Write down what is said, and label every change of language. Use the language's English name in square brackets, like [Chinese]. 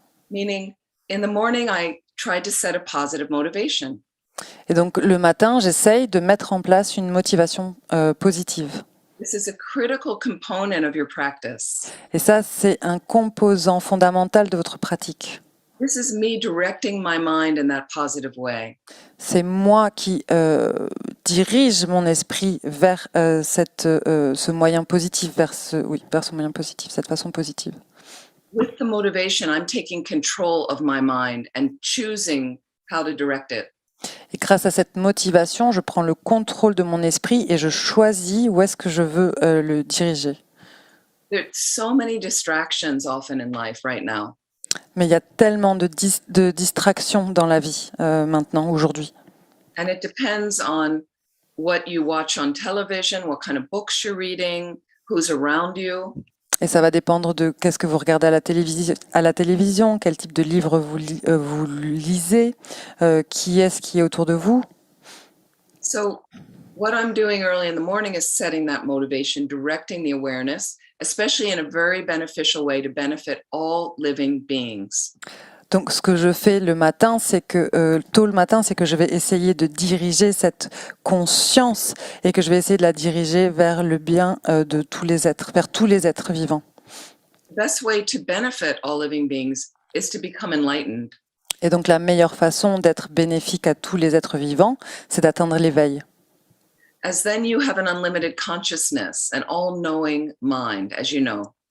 [English] Meaning, in the morning, I tried to set a positive motivation. [French] Et donc le matin, j'essaye de mettre en place une motivation positive. [English] This is a critical component of your practice. [French] Et ça, c'est un composant fondamental de votre pratique. [English] This is me directing my mind in that positive way. [French] C'est moi qui dirige mon esprit vers ce moyen positif, vers ce moyen positif, cette façon positive. [English] With the motivation, I'm taking control of my mind and choosing how to direct it. [French] Et grâce à cette motivation, je prends le contrôle de mon esprit et je choisis où est-ce que je veux le diriger. [English] There's so many distractions often in life right now. [French] Mais il y a tellement de distractions dans la vie maintenant, aujourd'hui. [English] And it depends on what you watch on television, what kind of books you're reading, who's around you. [French] Et ça va dépendre de qu'est-ce que vous regardez à la télévision, quel type de livre vous lisez, qui est-ce qui est autour de vous. [English] So what I'm doing early in the morning is setting that motivation, directing the awareness, especially in a very beneficial way to benefit all living beings. [French] Donc, ce que je fais le matin, c'est que tôt le matin, c'est que je vais essayer de diriger cette conscience et que je vais essayer de la diriger vers le bien de tous les êtres, vers tous les êtres vivants. [English] The best way to benefit all living beings is to become enlightened. [French] Et donc, la meilleure façon d'être bénéfique à tous les êtres vivants, c'est d'atteindre l'éveil. [English] As then you have an unlimited consciousness, an all-knowing mind, as you know.